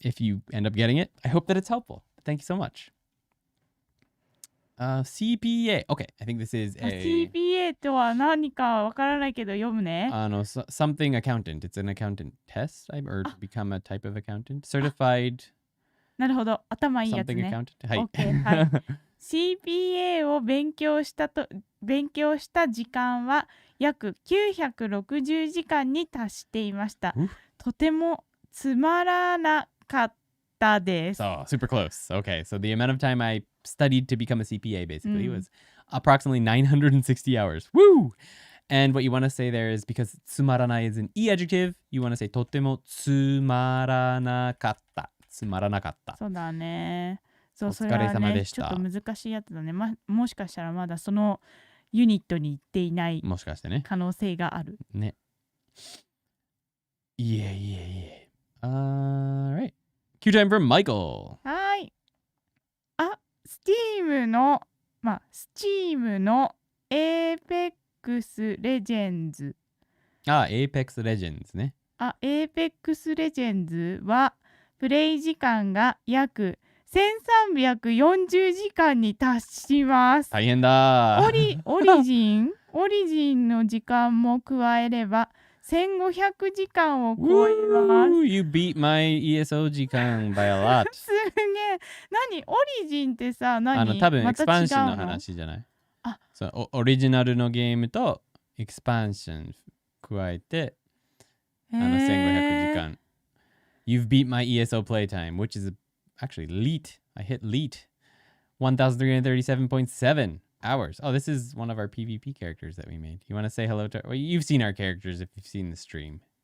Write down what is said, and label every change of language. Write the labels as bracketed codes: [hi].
[en] If you end up getting it, I hope that it's helpful. Thank you so much. CPA. Okay, I think this is a [ja] CPA とは何かわからないけど読むね。 [en] something accountant. It's an accountant test, or to become a type of accountant. Certified [ja] なるほど。頭いいやつ [en] something [ja] ね。 [en] accountant. [ja] はい。 OK はい。 CPA を勉強した時間は約960時間に達していました。とてもつまらなかったです。 [en] So, super close. Okay, so the amount of time I studied to become a CPA basically was approximately 960 hours. Woo! And what you want to say there is, because つまらない is an E adjective, you want to say [ja] とてもつまらなかった。つまらなかった。そうだね。そう、おそれは疲れ様ね、でした。ちょっと難しいやつだね。もしかしたらまだそのユニットに行っていないもしかしてね。可能性がある。ね。 [en] Yeah. All right. Cue time for Michael. [ja] はい。Steam の、Steam の Apex Legends。 Apex Legends ね。 Apex Legends はプレイ時間が約1340時間に達します。大変だ。オリジンの時間も加えれば1500時間を超えます。 [en] You beat my ESO 時間 by a lot. [ja] すげえ。何オリジンってさ、多分エクスパンションのまた違うの？話じゃない？そうオリジナルのゲームとエクスパンション加えて1500時間。 [en] You've beat my ESO playtime, which is actually leet. I hit leet. 1337.7 hours. Oh, this is one of our PvP characters that we made. You want to say hello to... Well, you've seen our characters if you've seen the stream.